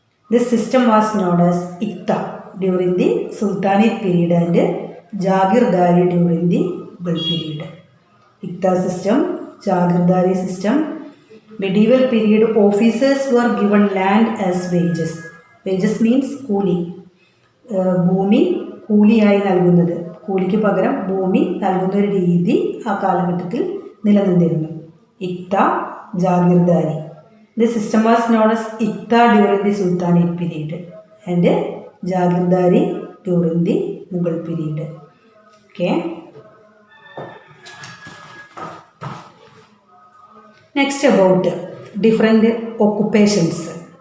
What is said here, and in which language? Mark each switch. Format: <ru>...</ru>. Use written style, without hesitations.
<en>This system was known as Ikta during the Sultanate period and Jagirdari during the Mughal period. Ikta system Jagirdari system. Medieval period officers were given land as wages. Wages means കൂലി.</en> <ml>ഭൂമി കൂലിയായി നൽകുന്നത്. കൂലിക്ക് പകരം ഭൂമി നൽകുന്ന ഒരു രീതി ആ കാലഘട്ടത്തിൽ നിലനിന്നിരുന്നു. ഇക്ത, jagirdari.</ml> <en>The system was known as Ikta during the Sultanate period and Jagirdari during the Mughal period. Okay. Next about different occupations.</en>